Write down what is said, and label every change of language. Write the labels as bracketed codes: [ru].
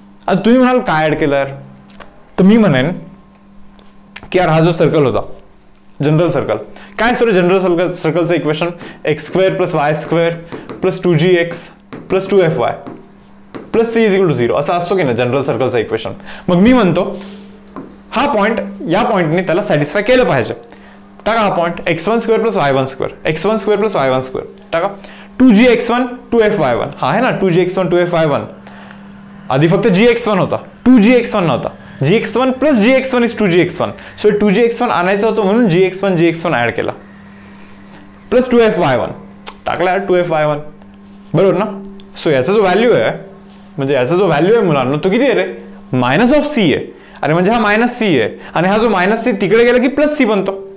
[mr] आता तुम्ही म्हणाल काय ऍड केलं यार, तर मी म्हणेन की यार हा जो सर्कल होता जनरल सर्कल, काय sorry general सर्कलचं equation x square plus y square plus 2gx plus 2fy plus c is equal to 0 असं असतो की ना जनरल सर्कलचं इक्वेशन. मग मी म्हणतो हा पॉईंट या पॉईंटने त्याला सॅटिस्फाय केलं पाहिजे. टाका हा point x1 square plus y1 square, x1 square plus y1 square टाका. 2gx1 2fy1 हा आहे ना, 2gx1 2fy1. आधी फक्त gx1 होता, 2gx1 नव्हता. [en] gx1 plus gx1 is 2gx1. [mr] So 2gx1 आणायचं होतं म्हणून gx1 ऍड केला प्लस 2fy1 टाकला 2fy1, बरोबर ना. सो याचा जो व्हॅल्यू आहे, म्हणजे याचा जो व्हॅल्यू आहे मुलांना तो किती आहे रे? मायनस ऑफ सी आहे. अरे म्हणजे हा मायनस सी आहे आणि हा जो मायनस सी तिकडे गेला की प्लस सी बनतो.